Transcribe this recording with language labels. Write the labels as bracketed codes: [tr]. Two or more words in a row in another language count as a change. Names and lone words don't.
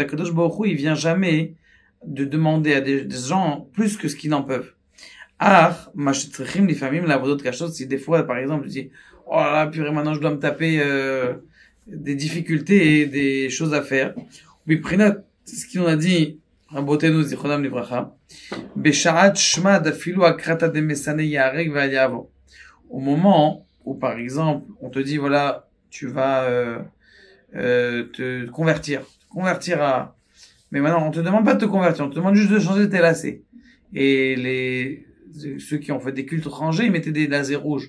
[he] הקדוש ברוך הוא, [fr] il vient jamais de demander à des gens plus que ce qu'ils n'en peuvent. Ah, machetchim les familles [he] לעבודות קשות, [fr] si des fois, par exemple, je dis, oh là, purée, maintenant je dois me taper des difficultés et des choses à faire. Oui, prenat, c'est ce qu'on a dit, [he] רבותינו זכרונם לברכה, [arc] בשעת שמד אפילו ערקתא דמסאנא יהרג ואל יעבור. [fr] Au moment où, par exemple, on te dit, voilà, tu vas te convertir à... Mais maintenant, on te demande pas de te convertir, on te demande juste de changer tes lacets. Et ceux qui ont fait des cultes rangés, ils mettaient des lacets rouges.